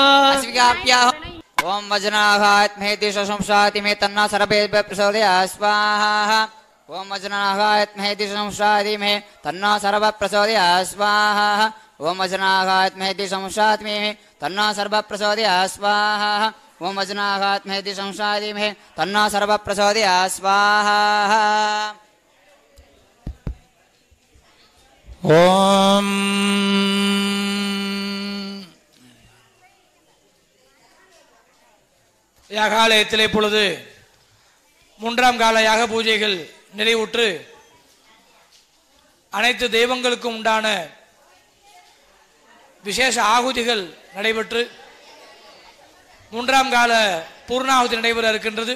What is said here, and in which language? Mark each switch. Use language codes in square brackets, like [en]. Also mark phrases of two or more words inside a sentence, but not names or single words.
[sa] ओम वज्रनाभाय विद्महे दिशंशाति मे तन्नः सर्वेभ्यः प्रचोदयात् स्वाहा ओम वज्रनाभाय विद्महे दिशंशाति मे तन्नः सर्वः प्रचोदयात् स्वाहा ओम वज्रनाभाय विद्महे दिशंशाति मे तन्नः सर्वः प्रचोदयात् स्वाहा ओम वज्रनाभाय विद्महे दिशंशाति मे तन्नः सर्वः प्रचोदयात् स्वाहा [ta] ओम யாகாலயத்திலே பொழுது மூன்றாம் கால யாக பூஜைகள் நிறைவுற்று அனைத்து தெய்வங்களுக்கும் உண்டான விசேஷ ஆகுதிகள் நடைபெற்று மூன்றாம் கால பூர்ணாகுதி நடைபெற இருக்கின்றது.